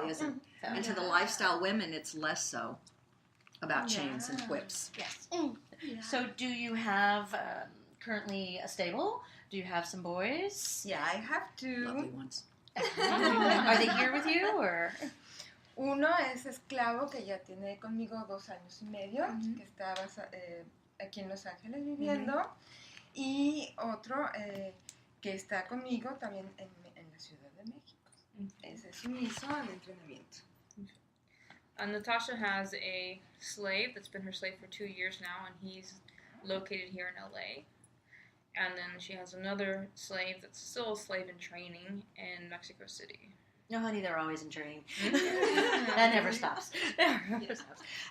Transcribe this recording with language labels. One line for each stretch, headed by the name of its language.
English: really isn't. So, And to the Yeah. lifestyle women, it's less so about chains and Yeah. whips. yes. Yeah. So, do you have currently a stable? Do you have some boys? Yeah, I have two. Lovely ones. Are they here with you or?
Spanish: Uno es esclavo que ya tiene conmigo 2 años y medio, Ujú. que está aquí en Los Ángeles viviendo, y otro que está conmigo también en la Ciudad de México. Ese es sumiso al entrenamiento.
English: Natasha has a slave that's been her slave for 2 years now, and he's located here in LA. And then she has another slave that's still a slave in training in Mexico City. No, honey, they're always in training. That never stops. Never stops.